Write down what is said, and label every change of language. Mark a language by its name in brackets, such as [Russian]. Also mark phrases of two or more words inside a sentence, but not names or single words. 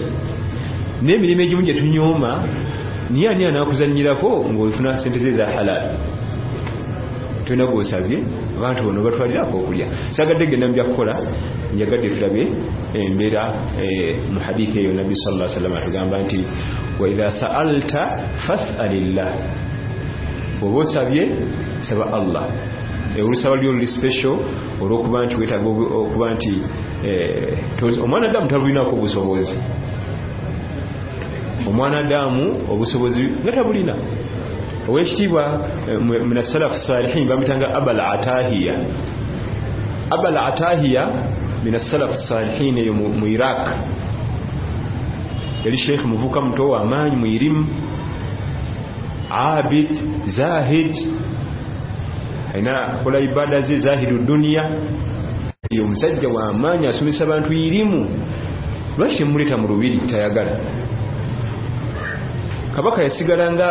[Ganda] n'emirimu egimu gye tunyooma niye ani anaakuzannyirako ng'ofuna sente ze za halal tolina gw'osabye abantu bono batwalirako okulya sagadde genda mbya kukola njagadde tulabe embeera mu hadithi eyo nabbi [Arabic] صلى الله عليه وسلم [Ganda] atugamba nti [Arabic] وإذا سألت فاسأل الله [Ganda] bw'oba osabye saba Allah olusaba lyo luli special olw'okuba nti weetaaga okuba nti omwana adamu tabulinako obusobozi omwana adamu obusobozi nga tabulina owekitiibwa [Arabic] من السلف صالحين [Ganda] bamutanga abal atahiya [Arabic] من السلف صالحين [Ganda] eyo mu Iraq yali sheikh muvuka muto w'amaanyi mu irimu [Arabic] عابد زاهد [Ganda] aina kola ibada ze zahidu dunia yo musajja w'amaanyi asomesa abantu irimu lwaki muleta mu lubiri tayagala kabaka yasigalanga